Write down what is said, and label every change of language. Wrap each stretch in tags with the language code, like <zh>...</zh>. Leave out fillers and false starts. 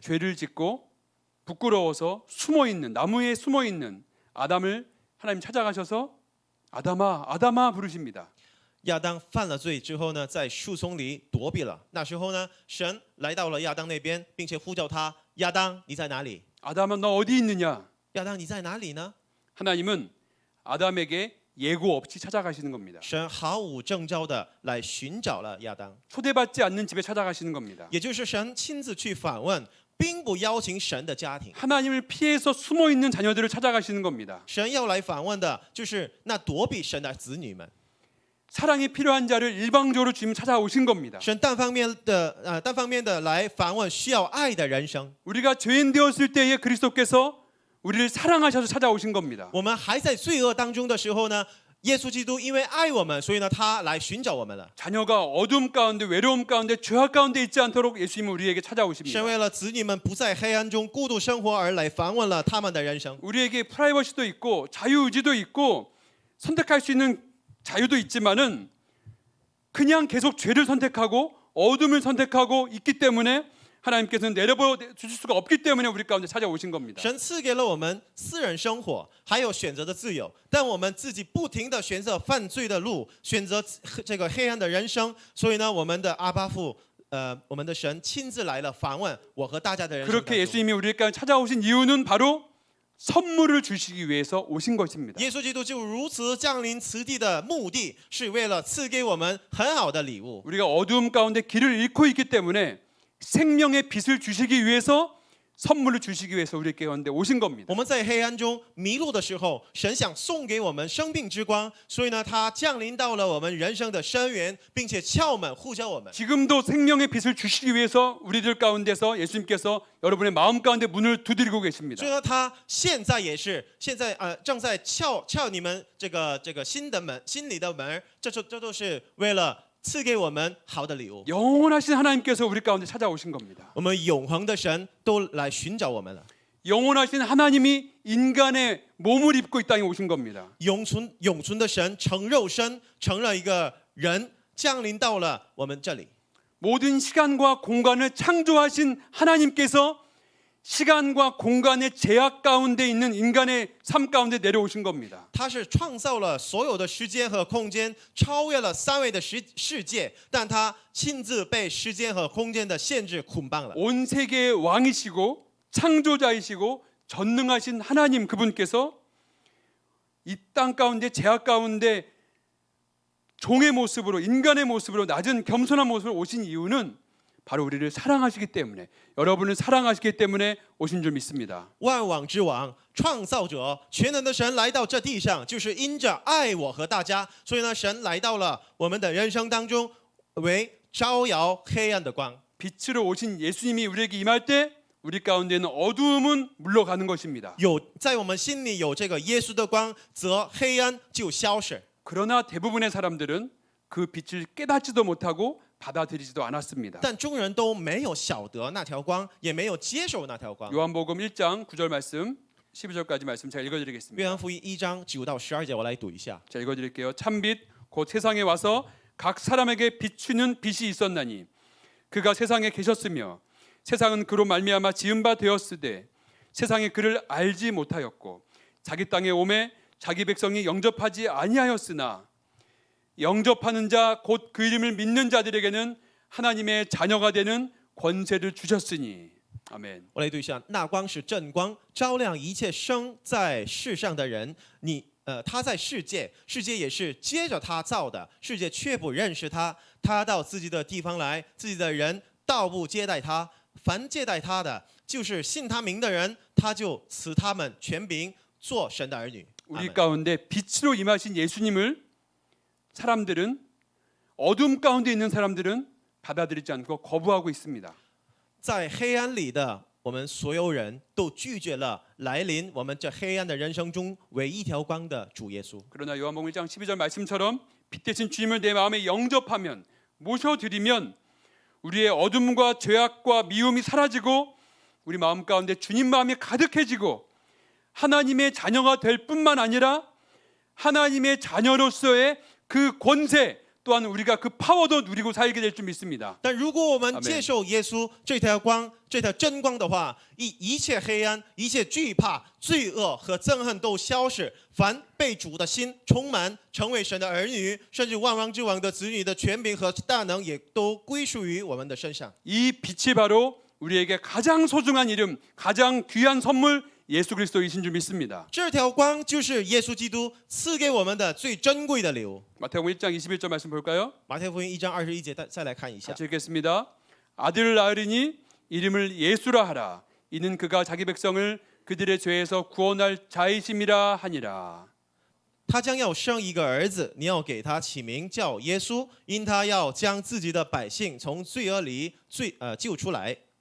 <ko>죄를 짓고 부끄러워서 숨어 있는 나무에 숨어 있는 아담을 하나님 찾아가셔서 아담아 아담아 부르십니다.</ko> <zh>亚当犯了罪之后呢，在树丛里躲避了。那时候呢，神来到了亚当那边，并且呼叫他：“亚当，你在哪里？</zh> <ko>아담아 너 어디 있느냐?</ko> <zh>亚当，你在哪里呢？”</zh> <ko>하나님은 아담에게 예고 없이 찾아가시는 겁니다.</ko> <zh>神毫无征兆的来寻找了亚当，</zh> <ko>초대받지 않는 집에 찾아가시는 겁니다.</ko> <zh>也就是神亲自去访问，并不邀请神的家庭。</zh> <ko>하나님을 피해서 숨어 있는 자녀들을 찾아가시는 겁니다.</ko> <zh>神要来访问的就是那躲避神的子女们。</zh> <ko>사랑이 필요한 자를 일방적으로 주님 찾아오신 겁니다.</ko> <zh>神单方面的来访问需要爱的人生。</zh> <ko>우리가 죄인 되었을 때에 그리스도께서 우리를 사랑하셔서 찾아오신 겁니다.</ko> <zh>我们还在罪恶当中的时候呢，耶稣基督因为爱我们，所以呢，他来寻找我们了。</zh> <ko>자녀가 어둠 가운데 외로움 가운데 죄악 가운데 있지 않도록 예수님은 우리에게 찾아오십니다.</ko> <zh>为了子女们不在黑暗中孤独生活而来访问了他们的人生。</zh> <ko>우리에게 프라이버시도 있고 자유의지도 있고 선택할 수 있는 자유도 있지만은 그냥 계속 죄를 선택하고 어둠을 선택하고 있기 때문에 하나님께서는 내려보여 주실 수가 없기 때문에 우리 가운데 찾아오신 겁니다.</ko> <zh>神赐给了我们私人生活，还有选择的自由，但我们自己不停的选择犯罪的路，选择这个黑暗的人生，所以呢，我们的阿爸父，我们的神亲自来了访问我和大家的人生当</zh> <ko>그렇게</ko> <zh>中。</zh> <ko>예수님이 우리 가운데 찾아오신 이유는 바로 선물을 주시기 위해서 오신 것입니다.</ko> <zh>耶稣基督就如此降临此地的目的，是为了赐给我们很好的礼物。</zh> <ko>우리가 어두움 가운데 길을 잃고 있기 때문에 생명의 빛을 주시기 위해서 선물을 주시기 위해서 우리 가운데 오신 겁니다.</ko> <zh>我们在黑暗中迷路的时候，神想送给我们生命之光，所以呢，他降临到了我们人生的深渊，并且敲门呼叫我们。</zh> <ko>지금도 생명의 빛을 주시기 위해서 우리들 가운데서 예수님께서 여러분의 마음 가운데 문을 두드리고 계십니다.</ko> <zh>所以呢，他现在也是正在敲你们这个心里的门，这都是为了赐给我们好的礼物。</zh> <ko>영원하신 하나님께서 우리 가운데 찾아오신 겁니다.</ko> <zh>我们永恒的神都来寻找我们了。</zh> <ko>영원하신 하나님이 인간의 몸을 입고 이 땅에 오신 겁니다.</ko> <zh>永存的神成肉身，成了一个人，降临到了我们这里。</zh> <ko>모든 시간과 공간을 창조하신 하나님께서 시간과 공간의 제약 가운데 있는 인간의 삶 가운데 내려오신 겁니다.</ko> <zh>他是创造了所有的时间和空间，超越了三维的世界，但他亲自被时间和空间的限制捆绑了。</zh> <ko>온 세계의 왕이시고 창조자이시고 전능하신 하나님 그분께서 이 땅 가운데 제약 가운데 종의 모습으로 인간의 모습으로 낮은 겸손한 모습으로 오신 이유는 바로 우리를 사랑하시기 때문에 여러분을 사랑하시기 때문에 오신 줄 믿습니다.</ko> <zh>万王之王、创造者、全能的神来到这地上，就是因着爱我和大家，所以呢，神来到了我们的人生当中，为照耀黑暗的光。</zh> <ko>빛으로 오신 예수님이 우리에게 임할 때 우리 가운데는 어두움은 물러가는 것입니다.</ko> <zh>在我们心里有这个耶稣的光，则黑暗就消失。</zh> <ko>그러나 대부분의 사람들은 그 빛을 깨닫지도 못하고 받아들이지도 않았습니다.</ko> <zh>但众人都没有晓得那条光，也没有接受那条光。</zh> <ko>요한복음 1장 9절 말씀 12절까지 말씀 제가 읽어드리겠습니다.</ko> <zh>约翰福音1章9到12节，我来读一下。</zh> <ko>자, 읽어드릴게요. 참빛 곧 세상에 와서 각 사람에게 비추는 빛이 있었나니 그가 세상에 계셨으며 세상은 그로 말미암아 지은 바 되었으되 세상이 그를 알지 못하였고 자기 땅에 오매 자기 백성이 영접하지 아니하였으나 영접하는 자 곧 그 이름을 믿는 자들에게는 하나님의 자녀가 되는 권세를 주셨으니 아멘.</ko> <zh>我来读一下，那光是真光，照亮一切生在世上的人。他在世界，世界也是接着他造的，世界却不认识他。他到自己的地方来，自己的人倒不接待他。凡接待他的，就是信他名的人，他就赐他们权柄，做神的儿女。</zh> <ko>우리 가운데 빛으로 임하신 예수님을 사람들은 어둠 가운데 있는 사람들은 받아들이지 않고 거부하고 있습니다.</ko> <zh>在黑暗里的我们所有人都拒绝了来临我们这黑暗的人生中唯一条光的主耶稣。</zh> <ko>그러나 요한복음 1장 12절 말씀처럼 빛 대신 주님을 내 마음에 영접하면 모셔드리면 우리의 어둠과 죄악과 미움이 사라지고 우리 마음 가운데 주님 마음이 가득해지고 하나님의 자녀가 될 뿐만 아니라 하나님의 자녀로서의 그 권세 또한 우리가 그 파워도 누리고 살게 될 줄 믿습니다.</ko> <zh>但如果我们接受耶稣这条光、这条真光的话，一切黑暗、一切惧怕、罪恶和憎恨都消失。凡被主的心充满，成为神的儿女，甚至万王之王的子女的权柄和大能，也都归属于我们的身上。</zh> <ko>이 빛이 바로 우리에게 가장 소중한 이름, 가장 귀한 선물 예수 그리스도이신 줄 믿습니다.</ko> <zh>这条光就是耶稣基督赐给我们的最珍贵的礼物。</zh> <ko>마태복음 1장 21절 말씀 볼까요?</ko> <zh>马太福音1章21节，再来看一下。</zh> <ko>같이 읽겠습니다. 아들을 낳으리니 이름을 예수라 하라. 이는 그가 자기 백성을 그들의 죄에서 구원할 자이심이라 하니라.</ko> <zh>他将要生一个儿子，你要给他起名叫耶稣，因他要将自己的百姓从罪恶里救出来。</zh>